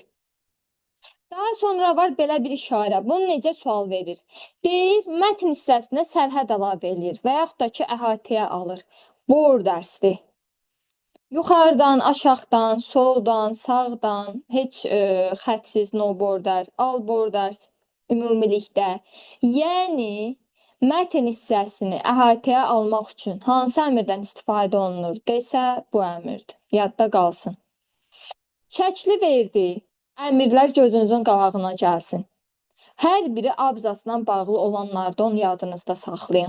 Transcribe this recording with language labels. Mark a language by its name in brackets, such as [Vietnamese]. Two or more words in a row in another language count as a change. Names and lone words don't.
[Azerbaijani] Daha sonra var belə bir işarə. Bunu necə sual verir? Deyir, mətn hissəsinə sərhəd əlavə edir və yaxud da ki, əhatəyə alır. Bordersdir. Yuxarıdan, aşağıdan, soldan, sağdan, heç xətsiz, [English] no border, all borders ümumilikdə. [Azerbaijani] Yəni, mətn hissəsini əhatəyə almaq üçün hansı əmrdən istifadə olunur desə, bu əmrdir. Yadda qalsın. Şəkli verdi. Əmrlər gözünüzün qabağına gəlsin. Hər biri abzasla bağlı olanlarda onu yadınızda saxlayın.